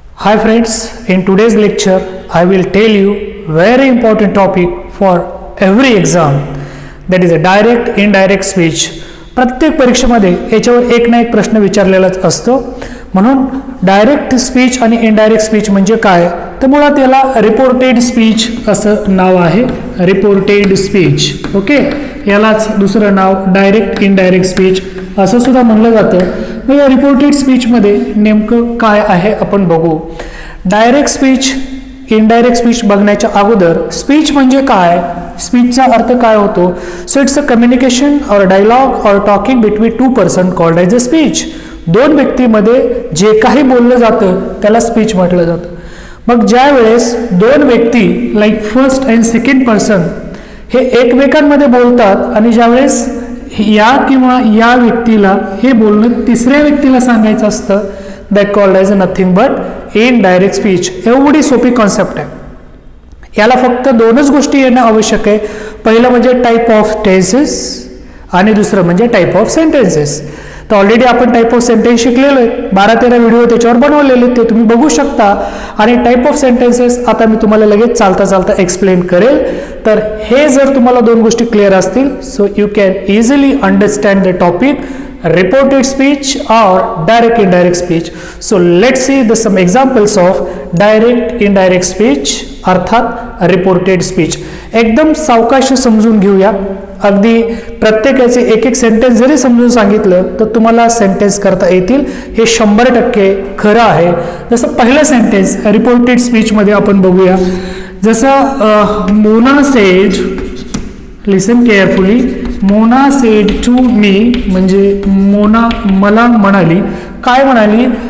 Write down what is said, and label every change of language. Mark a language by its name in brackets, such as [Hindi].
[English] Hi friends, in today's lecture I will tell you very important topic for every exam, that is a direct indirect speech. [Marathi] प्रत्येक परीक्षेमध्ये याच्यावर एक ना एक प्रश्न विचारलेलाच असतो. म्हणून डायरेक्ट स्पीच आणि इनडायरेक्ट स्पीच म्हणजे काय, तर मुळात याला रिपोर्टेड स्पीच असं नाव आहे. Reported speech, okay. यालाच दुसरं नाव डायरेक्ट इनडायरेक्ट स्पीच असं सुद्धा म्हणलं जातं. मग या रिपोर्टेड स्पीचमध्ये नेमकं काय आहे आपण बघू. डायरेक्ट स्पीच इनडायरेक्ट स्पीच बघण्याच्या अगोदर स्पीच म्हणजे काय, स्पीचचा अर्थ काय होतो. [English] So it's a communication और dialogue और talking between two person called as a speech. [Marathi] दोन व्यक्तीमध्ये जे काही बोललं जातं त्याला स्पीच म्हटलं जातं. मग ज्या वेळेस दोन व्यक्ती [English] like first and second person [Marathi] हे एकमेकांमध्ये बोलतात आणि ज्यावेळेस या किंवा या व्यक्तीला हे बोलणं तिसऱ्या व्यक्तीला सांगायचं असतं, [English] That called as nothing but indirect speech. [Marathi] एवढी सोपी कॉन्सेप्ट आहे. याला फक्त दोनच गोष्टी येणं आवश्यक आहे. पहिलं म्हणजे टाईप ऑफ टेन्सेस आणि दुसरं म्हणजे टाईप ऑफ सेंटेन्सेस. तर ऑलरेडी आपण टाईप ऑफ सेंटेन्स शिकलेलो आहे. 12-13 व्हिडिओ त्याच्यावर बनवलेले, ते तुम्ही बघू शकता. आणि टाईप ऑफ सेंटेन्सेस आता मी तुम्हाला लगेच चालता चालता एक्सप्लेन करेल. तर हे जर तुम्हाला दोन गोष्टी क्लिअर असतील, [English] So you can easily understand the topic reported speech or direct indirect speech. So let's see some examples of direct indirect speech [Marathi] अर्थात रिपोर्टेड स्पीच. एकदम सावकाश समजून घेऊया. अगदी प्रत्येकाचे एक एक सेंटेन्स जरी समजून सांगितलं तर तुम्हाला सेंटेन्स करता येतील, हे 100% खरं आहे. जसं पहिलं सेंटेन्स रिपोर्टेड स्पीच मध्ये आपण बघूया. जसं Mona sed, [English] listen carefully, Mona said to me, [Marathi] म्हणजे मोना मला म्हणाली. काय म्हणाली?